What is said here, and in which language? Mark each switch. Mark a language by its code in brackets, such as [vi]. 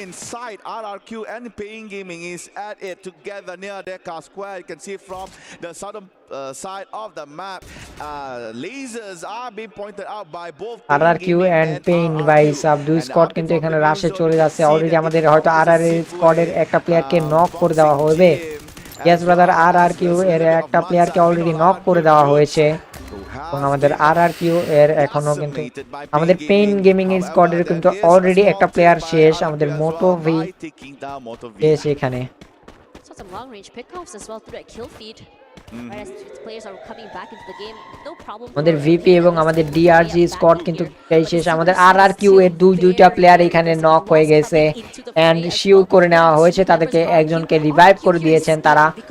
[en] RRQ and Pain Gaming is at it together near Deka Square. You can see from the southern side of the map. Lasers are being pointed out by both RRQ and Pain [bn] ভাই sub দুই squad কিন্তু এখানে রাশে চলে যাচ্ছে already. আমাদের হয়তো RR স্কোয়াডের একটা প্লেয়ারকে নক করে দেওয়া হবে। ইয়েস ব্রাদার, RRQ এর একটা প্লেয়ারকে অলরেডি নক করে দেওয়া হয়েছে এবং আমাদের RRQ এর এখনো কিন্তু আমাদের পেইন গেমিং এর স্কোয়াডের কিন্তু অলরেডি একটা প্লেয়ার শেষ, আমাদের মোটো ভি শেষ এখানে। [en] Some long range pickoffs as well through that kill feed. Right as players are coming back into the game, no problem. [bn] আমাদের VP এবং আমাদের DRG স্কোয়াড কিন্তু শেষ। আমাদের RRQ এর দুইটা প্লেয়ার এখানে নক হয়ে গেছে এন্ড শিউ করে নেওয়া হয়েছে, তাদেরকে একজনকে রিভাইভ করে দিয়েছেন তারা।